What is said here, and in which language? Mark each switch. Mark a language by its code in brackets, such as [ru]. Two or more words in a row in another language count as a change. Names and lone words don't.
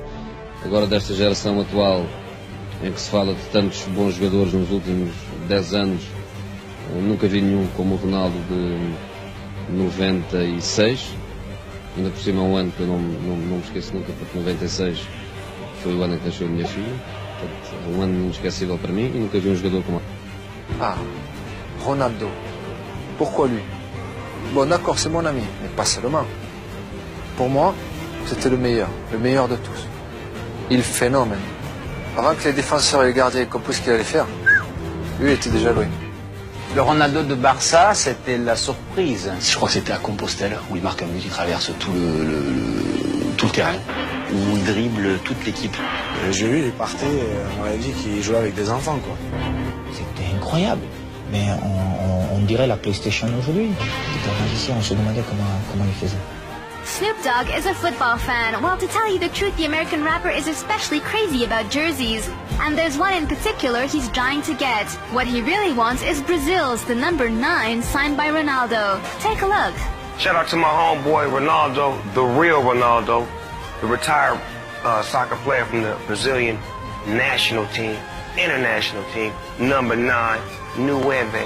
[pt] Agora desta geração atual, em que se fala de tantos bons jogadores nos últimos 10 anos, nunca vi nenhum como o Ronaldo de 96. ainda por cima um ano que eu não me esqueço nunca, porque 96 foi o ano em que nasceu a minha filha. Portanto, é um ano inesquecível para mim e nunca vi um jogador como ele. Ah, Ronaldo. [fr] Pourquoi lui? Bon, d'accord, c'est mon ami, mais pas seulement. Pour moi, c'était le meilleur de tous. Il phénomène. Avant que les défenseurs et les gardiens comprennent ce qu'il allait faire, lui, il était déjà loin. Le Ronaldo de Barça, c'était la surprise. Je crois que c'était à Compostelle, où il marque un but, il traverse tout le terrain, où il dribble toute l'équipe. J'ai vu, il partait, on m'avait dit qu'il jouait avec des enfants, quoi. C'était incroyable. Mais on dirait la PlayStation aujourd'hui. C'était un magicien, on se demandait comment il faisait. [en] Snoop Dogg is a football fan, while to tell you the truth, the American rapper is especially crazy about jerseys. And there's one in particular he's dying to get. What he really wants is Brazil's, the number 9, signed by Ronaldo. Take a look. Shout out to my homeboy Ronaldo, the real Ronaldo, the retired soccer player from the Brazilian national team, international team, number 9, Nueve.